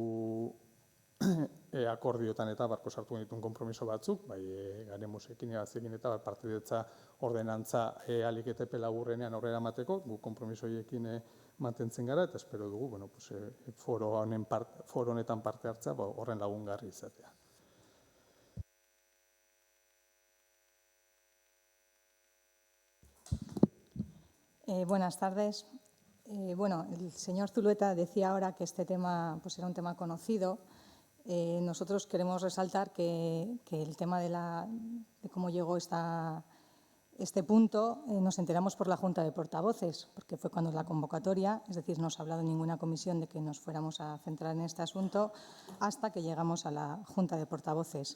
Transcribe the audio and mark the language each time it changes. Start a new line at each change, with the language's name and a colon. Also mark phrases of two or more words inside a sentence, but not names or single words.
Basque: akordioetan eta barko sartu genituen konpromiso batzuk, bai Garemosekin egazekin eta partidetza ordenantza ahalik eta epe laburrenean aurrera emateko, gu konpromiso horiekin mantentzen gara, eta espero dugu foro honetan parte hartzea horren lagungarri izatea.
Spanish: Buenas tardes. El señor Zulueta decía ahora que este tema era un tema conocido. Nosotros queremos resaltar que el tema de cómo llegó este punto nos enteramos por la Junta de Portavoces, porque fue cuando la convocatoria, es decir, no se ha hablado en ninguna comisión de que nos fuéramos a centrar en este asunto hasta que llegamos a la Junta de Portavoces.